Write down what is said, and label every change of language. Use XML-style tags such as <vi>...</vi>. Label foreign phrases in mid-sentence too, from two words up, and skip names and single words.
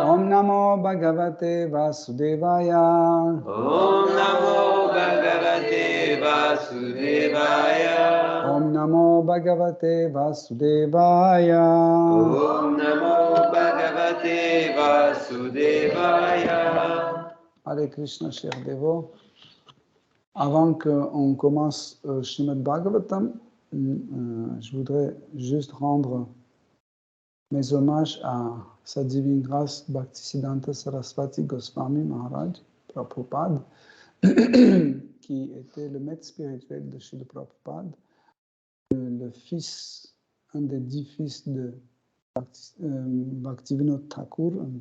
<sa>Om Namo Bhagavate Vasudevaya. Om Namo Bhagavate Vasudevaya. Om Namo Bhagavate Vasudevaya. Om Namo Bhagavate Vasudevaya.</sa> <fr>Hare Krishna, chers dévots. Avant qu'on commence Srimad Bhagavatam, je voudrais juste rendre mes hommages à Sa Divine Grâce Bhaktisiddhanta Saraswati Goswami Maharaj Prabhupada, qui était le maître spirituel de Srila Prabhupada, le fils, un des 10 fils de Bhaktivinoda Thakur,</fr>